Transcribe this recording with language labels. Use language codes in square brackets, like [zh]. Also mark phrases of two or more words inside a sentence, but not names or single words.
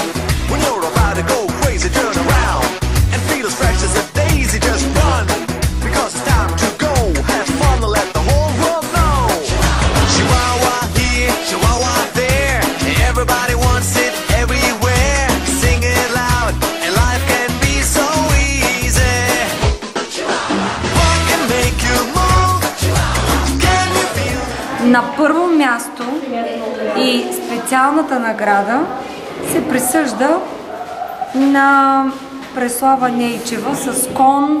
[en] When you're about to go crazy, turn around and feel as fresh as a daisy. Just run, because it's time to go. Have fun and let the whole world know. Chihuahua here, Chihuahua there. Everybody wants it everywhere. Sing it loud, and life can be so easy. [bg] На първо място и специалната награда се присъжда на Преслава Нейчева с кон...